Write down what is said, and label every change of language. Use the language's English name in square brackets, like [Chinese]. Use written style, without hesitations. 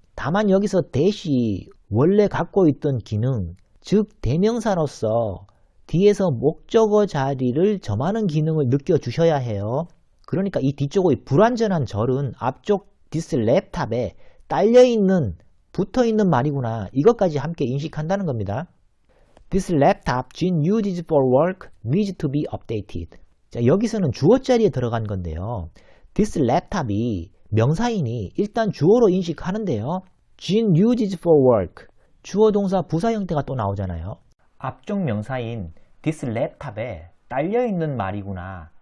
[Korean] 다만 여기서 대시 원래 갖고 있던 기능 즉 대명사로서 뒤에서 목적어 자리를 점하는 기능을 느껴주셔야 해요. 그러니까 이 뒤쪽의 불완전한 절은 앞쪽 this laptop에 딸려있는, 붙어있는 말이구나. 이것까지 함께 인식한다는 겁니다. [English] This laptop Jean uses for work needs to be updated. [Korean] 자, 여기서는 주어 자리에 들어간 건데요. This laptop이 명사이니 일단 주어로 인식하는데요. [English] Jean uses for work. [Korean] 주어 동사 부사 형태가 또 나오잖아요. 앞쪽 명사인 this laptop에 딸려있는 말이구나.